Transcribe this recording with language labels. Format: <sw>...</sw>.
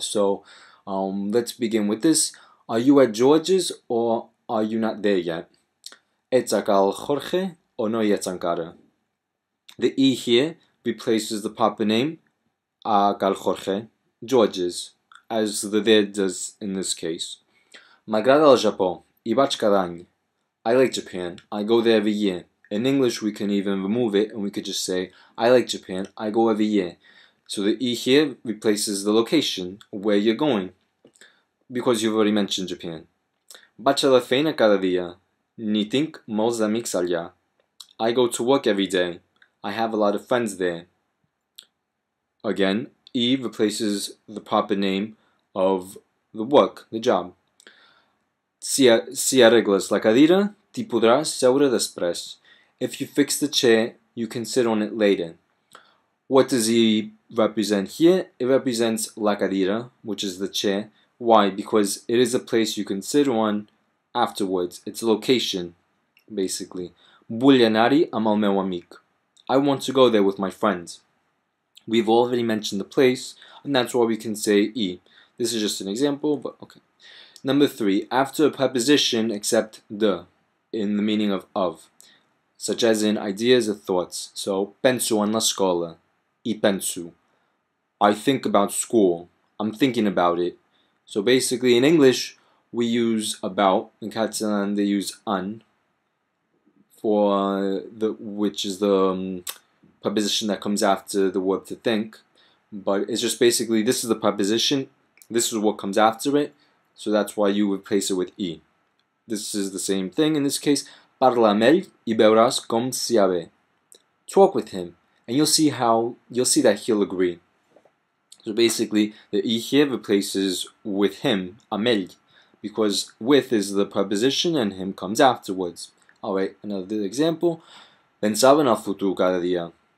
<en>So let's begin with this. Are you at George's or are you not there yet?</en> <ca>Ets a cal Jorge or no ets encara?</ca> <en>The I here replaces the proper name, a cal Jorge, George's, as the there does in this case.</en> <ca>M'agrada el Japó, hi vaig cada any.</ca> <en>I like Japan, I go there every year. In English we can even remove it and we could just say, I like Japan, I go every year. So the I here replaces the location, where you're going, because you've already mentioned Japan.</en> <ca>Vaig a la feina cada dia, n'hi tinc molts amics allà.</ca> <en>I go to work every day, I have a lot of friends there. Again, I replaces the proper name of the work, the job.</en> <ca>Si arregles la cadira, t'hi podràs seure després.</ca> <en>If you fix the chair, you can sit on it later. What does he represent here? It represents la cadira, which is the chair. Why? Because it is a place you can sit on afterwards. It's a location, basically.</en> <ca>Vull anar-hi amb el meu amic.</ca> <en>I want to go there with my friends. We've already mentioned the place, and that's why we can say I. This is just an example, but okay. Number 3, after a preposition except the, in the meaning of, such as in ideas or thoughts. So,</en> <ca>penso en l'escola, hi penso.</ca> <en>I think about school, I'm thinking about it. So basically, in English, we use about. In Catalan, they use an, for which is the preposition that comes after the verb to think. But it's just basically, this is the preposition, this is what comes after it, so that's why you replace it with I. This is the same thing in this case.</en> <ca>Parla amb ell i veuràs com s'hi ha bé.</ca> <en>Talk with him, and you'll see that he'll agree. So basically, the I here replaces with him, amb ell, because with is the preposition and him comes afterwards. Alright, another example.</en> <ca>Pensava en el futur cada dia.</ca>